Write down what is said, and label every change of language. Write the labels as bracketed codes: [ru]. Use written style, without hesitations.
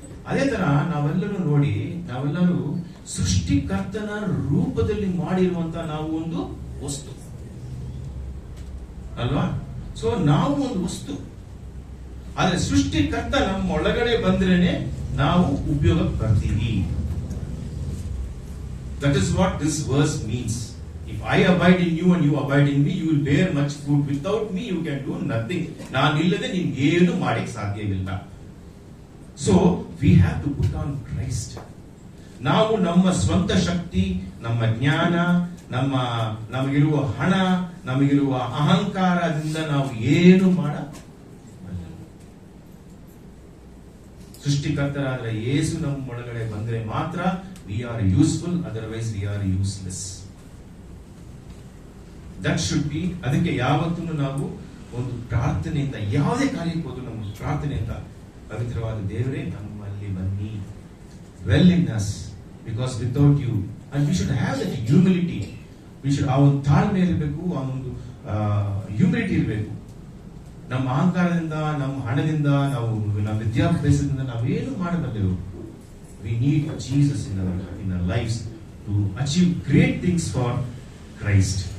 [kn] ಅದೇ ತರ ನಾವೆಲ್ಲರೂ ಸೃಷ್ಟಿಕರ್ತನ ರೂಪದಲ್ಲಿ ಮಾಡಿರುವಂತ ನಾವು ಒಂದು ವಸ್ತು ಅಲ್ವಾ? ಸೊ ನಾವು ಒಂದು ವಸ್ತು, ಆದ್ರೆ ಸೃಷ್ಟಿಕರ್ತ ನಮ್ಮ ಒಳಗಡೆ ಬಂದ್ರೇನೆ ನಾವು ಉಪಯೋಗಕ್ಕೆ ಬರ್ತೀವಿ. [en] That is what this verse means. If I abide in you and you abide in me, you will bear much fruit. Without me, you can do nothing. [kn] ನಾನು ಇಲ್ಲದೆ ನೀವು ಏನು ಮಾಡಕ್ಕೆ ಸಾಧ್ಯವಿಲ್ಲ. [en] So we have to put on Christ. [kn] ನಾವು ನಮ್ಮ ಸ್ವಂತ ಶಕ್ತಿ, ನಮ್ಮ ಜ್ಞಾನ, ನಮಗಿರುವ ಹಣ, ನಮಗಿರುವ ಅಹಂಕಾರದಿಂದ ನಾವು ಏನು ಸೃಷ್ಟಿಕರ್ತರಾದ್ರೆ ಯೇಸು ನಮ್ಮ ಒಳಗಡೆ ಬಂದ್ರೆ ಮಾತ್ರ [en] we are useful, otherwise we are useless. That should be. [kn] ಅದಕ್ಕೆ ಯಾವತ್ತೂ ನಾವು ಒಂದು ಪ್ರಾರ್ಥನೆಯಿಂದ, ಯಾವುದೇ ಕಾರ್ಯಕ್ಕೆ ಹೋದ್ರು ನಮ್ಮ ಪ್ರಾರ್ಥನೆಯಿಂದ ಪವಿತ್ರವಾದ ದೇವರೇ ನಮ್ಮಲ್ಲಿ ಬನ್ನಿ, [en] Well in us, because without you, and we should have that humility. We should [kn] ಆ ಒಂದು ತಾಳ್ಮೆ ಇರಬೇಕು, ಆ ಒಂದು ಹ್ಯೂಮಿಲಿಟಿ ಇರಬೇಕು. ನಮ್ಮ ಅಹಂಕಾರದಿಂದ, ನಮ್ಮ ಹಣದಿಂದ, ನಮ್ಮ ವಿದ್ಯಾಭ್ಯಾಸದಿಂದ ನಾವೇನು ಮಾಡಬಲ್ಲೆವು? [en] We need Jesus in our lives to achieve great things for Christ.